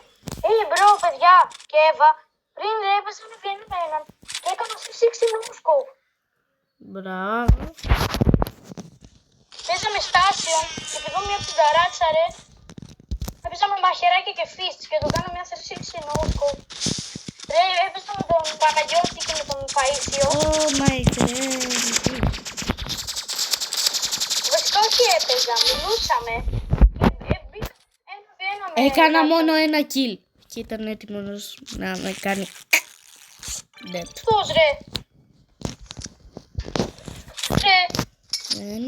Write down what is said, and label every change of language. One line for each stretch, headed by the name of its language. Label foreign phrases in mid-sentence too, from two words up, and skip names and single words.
Greek: Μπρο παιδιά και Εύα, πριν έπαιζα με έναν και έκανα 60
English: no scope.
Greek: Μπράβο. Παίζαμε στάσιο και πηγαίνω μια κουνταράτσα ρε. Παίζαμε μαχαιράκια και fists και το κάνω μια 360
English: no scope.
Greek: Ρε έπαιζα με τον Παναγιώτη και με τον Παΐσιο.
English: Oh my god.
Greek: Βασικά όχι έπαιζα, μιλούσαμε. Έκανα μόνο ένα kill και ήταν έτοιμος να με κάνει dead. Πώς ρε. Ναι.